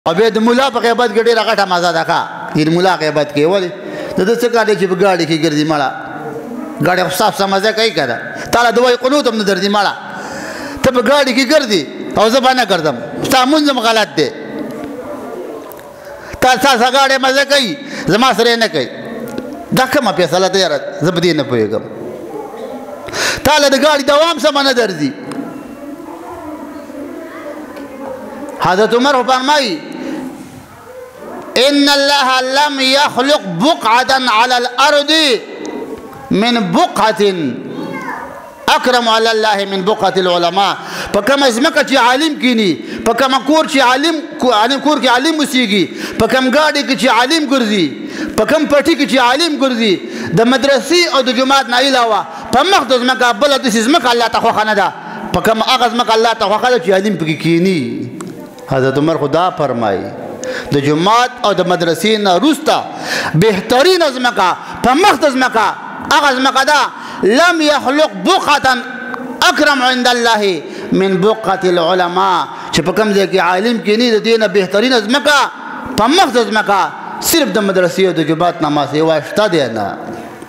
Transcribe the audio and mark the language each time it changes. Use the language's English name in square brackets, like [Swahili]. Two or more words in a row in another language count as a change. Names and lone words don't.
[Pashto] او بیا د مولا په غیبت کې ډېره غټه مزه ده ښه د مولا غیبت کې ولې د ده څه کار دی چې په ګاډي کې ګرځي مړه ګاډي خو صاف مزه کوي که نه تاله د وایي قنوت هم نه درځي مړه ته په ګاډي کې ګرځي او زه به نه ګرځم ستا مونځ هم غلط دی تا ستا ګاډی مزه کوي زما سره یې نه کوي دا کومه فیصله ده یاره زه په دې نه پوهېږم تاله د ګاډي دوام سمه نه درځي حضرت عمر فرمایي [Arabic] ان الله لم يخلق بقعة على الارض من بقعة اکرم علی الله من بقعة العلماء [Pashto] په کومه ځمکه چې عالم کینی په کومه کور چې عالم کور کې عالم اوسېږي په کوم ګاډي کې چې عالم ګرځي په کوم پټي کې چې عالم ګرځي د مدرسې او د جومات نه علاوه په مخ د ځمکه بله داسې ځمکه الله ته خوښه نه ده په کومه هغه ځمکه الله ته خوښه ده چې عالم پکې کینی حضرت عمر خدا فرمایي د جومات او د مدرسې نه وروسته بهترینه ځمکه په مخ د ځمکه هغه ځمکه ده [Arabic] لم يخلق بقعة اکرم عند الله من بقعة العلماء [Pashto] چې په کوم ځای کې عالم کینی د دې نه بهترینه ځمکه په مخ د ځمکه صرف د مدرسې او د جومات نه ما سوا شته دی نه